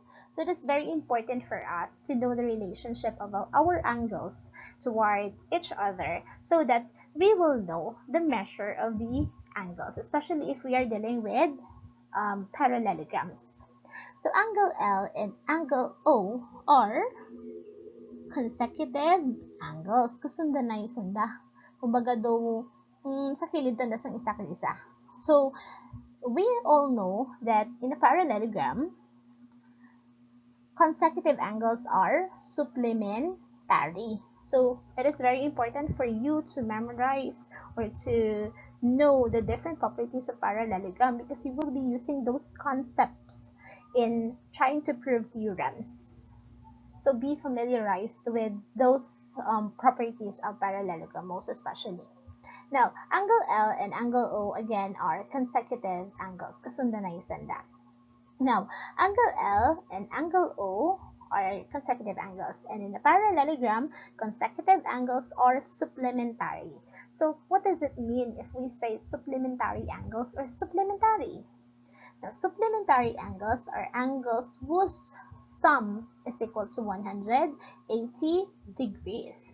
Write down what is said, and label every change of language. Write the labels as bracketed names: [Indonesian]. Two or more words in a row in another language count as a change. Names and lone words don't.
[English] So it is very important for us to know the relationship of our angles toward each other, so that we will know the measure of the angles, especially if we are dealing with parallelograms. So angle L and angle O are consecutive angles. [Hiligaynon] Kasundan na yung sanda. Kumbaga daw, sa kilid tanda sang isa ka isa. [English] So, we all know that in a parallelogram, consecutive angles are supplementary. So, it is very important for you to memorize or to know the different properties of parallelogram because you will be using those concepts in trying to prove theorems. So be familiarized with those properties of parallelogram, most especially. Now, angle L and angle O again are consecutive angles. [Hiligaynon] Kasundan na yung sanda. [English] Now, angle L and angle O are consecutive angles, and in a parallelogram, consecutive angles are supplementary. So, what does it mean if we say supplementary angles or supplementary? Now, supplementary angles are angles whose sum is equal to 180 degrees.